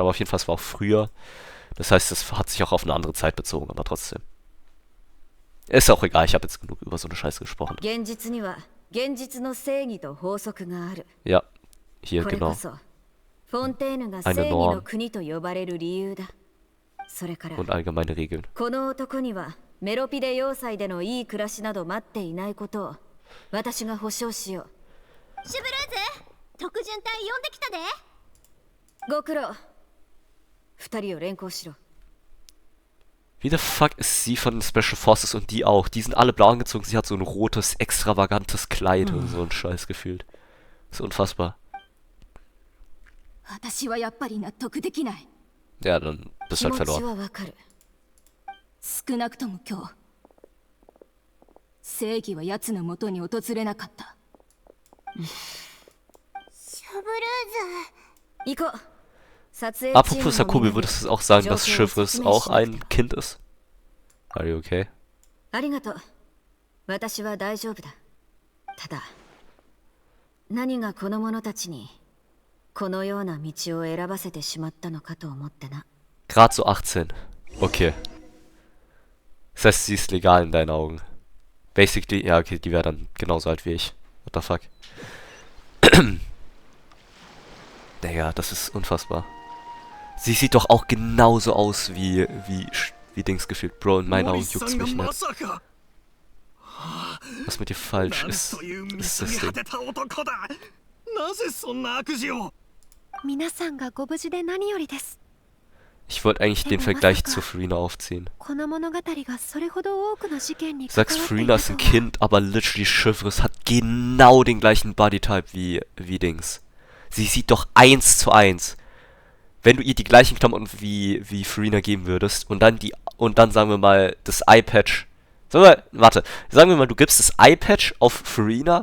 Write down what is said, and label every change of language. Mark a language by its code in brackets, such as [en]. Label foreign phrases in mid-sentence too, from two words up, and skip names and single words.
[de] Aber auf jeden Fall, es war auch früher. Das heißt, es hat sich auch auf eine andere Zeit bezogen, aber trotzdem. Ist auch egal, ich habe jetzt genug über so eine Scheiße gesprochen. Ja, hier, genau. Eine Norm und allgemeine Regeln. [ja] メロピデ要塞でのいい暮らしなど待っていないことを私が保証しよう。シュブルーズ、特巡隊呼んできたで。ご苦労。二人を連行しろ。 [de] Wie [en] the fuck [de] ist sie von den Special Forces und die auch? Die sind alle blau angezogen, sie hat so ein rotes, extravagantes Kleid und so ein Scheiß gefühlt. Das ist unfassbar. Ja, dann bist du halt verloren. [ja] 少なくとも今日正義は奴の元に訪れなかった。シュブルーズ。行こう。 [de] Apropos Sakubi, würdest du auch sagen, dass Chivalrous auch ein Kind ist? [en] Are you okay? [ja] ありがとう。私は大丈夫だ。ただ、何がこの者たちにこのような道を選ばせてしまったのかと思ってな。 [de] Grad so 18. Okay. Das heißt, sie ist legal in deinen Augen. Basically, ja, okay, die wäre dann genauso alt wie ich. [en] What the fuck? [de] Naja, das ist unfassbar. Sie sieht doch auch genauso aus wie Dings gefühlt. Bro, in meinen Augen juckt's mich nicht. Was mit dir falsch ist, ist das Ding. [ja] 皆さんがご無事で何よりです。 [de] Ich wollte eigentlich den Vergleich zu Farina aufziehen. [ja] この物語がそれほど多くの事件に [de] Du [ja] 関わ [de] sagst, [ja] ってい [de] Farina [ja] る [de] ist [ja] と [de] ein [ja] は [de] Kind, aber literally Chivalrous hat genau den gleichen Bodytype wie Dings. Sie sieht doch 1:1. Wenn du ihr die gleichen Klamotten wie Farina geben würdest und dann sagen wir mal das Eye-Patch. Sagen wir mal, du gibst das Eye-Patch auf Farina.